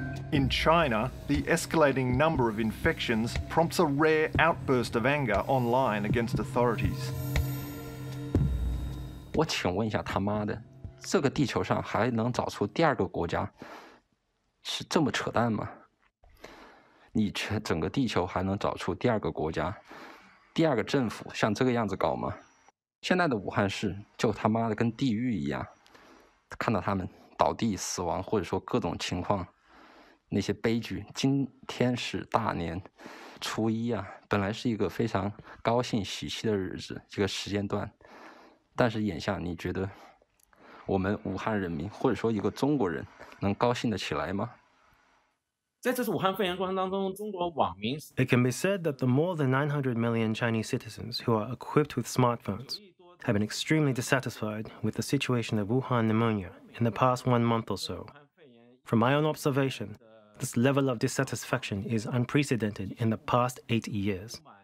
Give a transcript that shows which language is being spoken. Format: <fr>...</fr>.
<en>In China, the escalating number of infections prompts a rare outburst of anger online against authorities.</en> <zh>我请问一下，他妈的，这个地球上还能找出第二个国家，是这么扯淡吗？你整个地球还能找出第二个国家、第二个政府像这个样子搞吗？现在的武汉市就他妈的跟地狱一样，看到他们倒地死亡，或者说各种情况。那些悲剧，今天是大年初一啊，本来是一个非常高兴喜气的日子，这个时间段，但是眼下你觉得我们武汉人民或者说一个中国人能高兴得起来吗？在这次武汉肺炎过程当中，中国网民</zh> <en>It can be said that the more than 900 million Chinese citizens who are equipped with smartphones have been extremely dissatisfied with the situation of Wuhan pneumonia in the past 1 month or so. From my own observation, this level of dissatisfaction is unprecedented in the past 8 years.</en>